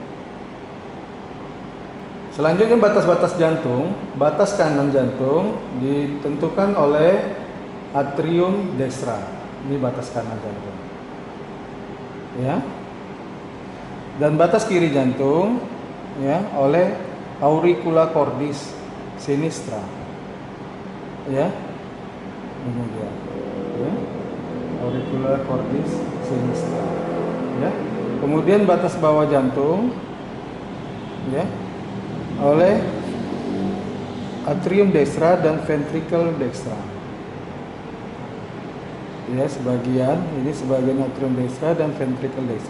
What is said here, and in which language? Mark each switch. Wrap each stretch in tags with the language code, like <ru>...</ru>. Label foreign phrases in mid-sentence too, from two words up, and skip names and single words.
<id>Selanjutnya batas-batas jantung. Batas kanan jantung ditentukan oleh</id> <la>atrium dextra.</la> <id>Ini batas kanan jantung, ya. Dan batas kiri jantung, ya, oleh</id> <la>auricula cordis sinistra,</la> <id>ya. Ini dia, ya.</id> <la>Auricula cordis sinistra,</la> <id>ya. Kemudian batas bawah jantung, ya, oleh</id> <la>atrium dextra</la> <id>dan</id> <la>ventricle dextra.</la> <id>Ya, sebagian</id> <la>atrium dextra</la> <id>dan</id> <la>ventricle dextra.</la>